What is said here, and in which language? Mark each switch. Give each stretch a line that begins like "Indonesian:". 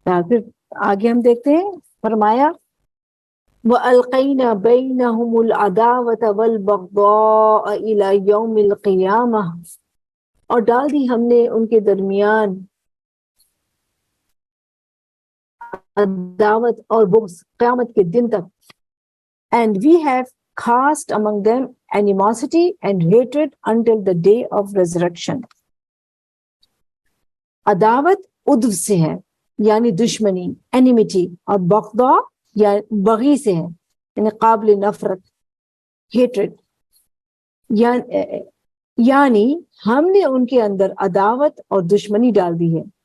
Urdu: پھر آگے ہم دیکھتے ہیں, فرمایا
Arabic: وَأَلْقَيْنَا بَيْنَهُمُ الْعَدَاوَةَ وَالْبَغْضَاءَ إِلَى يَوْمِ الْقِيَامَةِ,
Urdu: اور ڈال دی ہم نے ان کے درمیان عداوت اور بغض قیامت کے دن تک.
English: And we have cast among them animosity and hatred until the day of resurrection.
Urdu: عداوت ادو سے ہے یعنی دشمنی, enmity, اور بغضا یا بغی سے ہے یعنی قابل نفرت, hatred. یعنی ہم نے ان کے اندر عداوت اور دشمنی ڈال دی ہے.